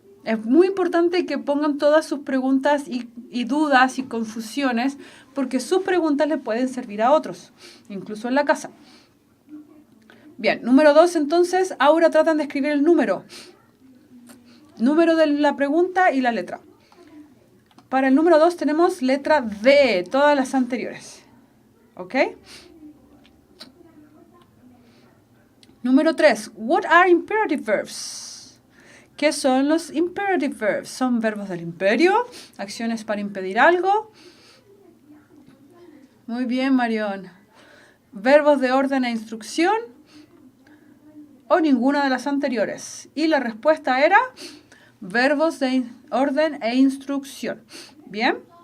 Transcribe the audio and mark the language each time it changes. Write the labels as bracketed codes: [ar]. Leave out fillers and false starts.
[es] Es muy importante que pongan todas sus preguntas y dudas y confusiones, porque sus preguntas le pueden servir a otros, incluso en la casa. Bien, número 2, entonces, ahora tratan de escribir el número. Número de la pregunta y la letra. Para el número 2 tenemos letra D, todas las anteriores. ¿Ok? Número 3, [en] what are imperative verbs? [es] ¿Qué son los imperative verbs? Son verbos del imperio, acciones para impedir algo. Muy bien, Marión. Verbos de orden e instrucción o ninguna de las anteriores. Y la respuesta era verbos de orden e instrucción. ¿Bien?